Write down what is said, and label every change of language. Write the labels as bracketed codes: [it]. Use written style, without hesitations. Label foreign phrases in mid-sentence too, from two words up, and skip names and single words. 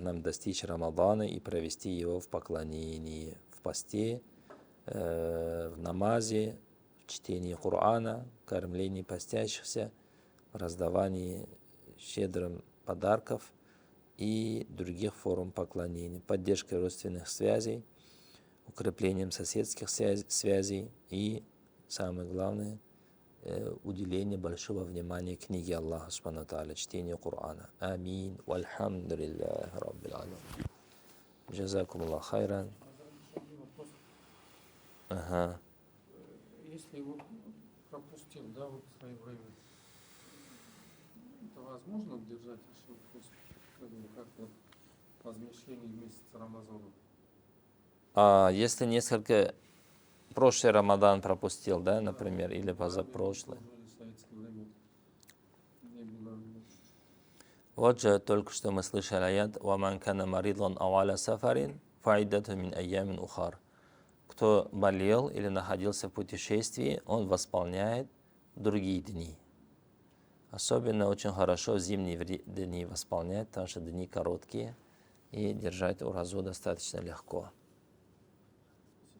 [ru] нам достичь Рамадана и провести его в поклонении, в посте, в намазе, в чтении Корана, кормлении постящихся, в раздавании щедрым подарков и других форм поклонения, поддержкой родственных связей, укреплением соседских связей и, самое главное, уделение большого внимания книге Аллаха [ar] سبحانه وتعالى, [ru] чтению Корана. Амин. [ar] والحمد لله رب العالمين. جزاكم الله خيرا. [ru] Ага. Если его пропустил, да, вот в свое время, это возможно держать пост как-то возмещение месяца Рамазана? А если несколько прошлый Рамадан пропустил, да, например, или позапрошлый. Вот же только что мы слышали аят [ar] «ومن كان مريضا أو على سفر فعدة من أيام أخر». [ru] Кто болел или находился в путешествии, он восполняет другие дни. Особенно очень хорошо в зимние дни восполнять, потому что дни короткие, и держать уразу достаточно легко.